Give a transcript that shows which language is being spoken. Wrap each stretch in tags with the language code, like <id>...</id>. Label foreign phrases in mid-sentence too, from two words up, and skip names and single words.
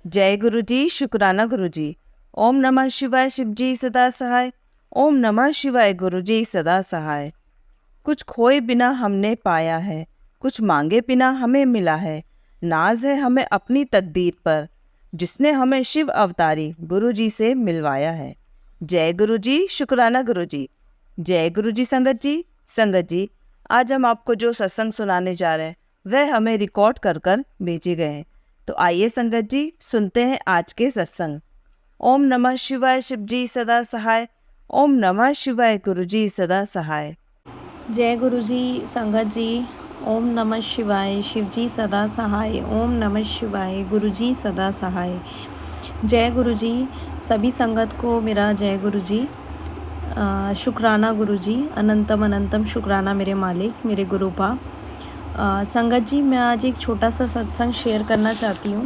<hi>जय गुरु जी, शुक्राना गुरु जी। ओम नमः शिवाय, शिव जी सदा सहाय। ओम नमः शिवाय, गुरु जी सदा सहाय। कुछ खोए बिना हमने पाया है, कुछ मांगे बिना हमें मिला है। नाज है हमें अपनी तकदीर पर, जिसने हमें शिव अवतारी गुरु जी से मिलवाया है। जय गुरु जी, शुक्राना गुरु जी। जय गुरु जी। संगत जी, आज हम आपको जो सत्संग सुनाने जा रहे हैं वह हमें रिकॉर्ड कर कर भेजे गए हैं। तो आइए संगत जी, सुनते हैं आज के सत्संग। ओम नमः शिवाय, शिव जी सदा सहाय। ओम नमः शिवाय, गुरु जी सदा सहाय। जय गुरु जी। संगत जी, ओम नमः शिवाय, शिव जी सदा सहाय। ओम नमः शिवाय, गुरु जी सदा सहाय। जय गुरु जी। सभी संगत को मेरा जय गुरु जी। शुक्राना गुरु जी, अनंतम अनंतम शुक्राना मेरे मालिक, मेरे गुरुपा। संगत जी, मैं आज एक छोटा सा सत्संग शेयर करना चाहती हूँ।</hi>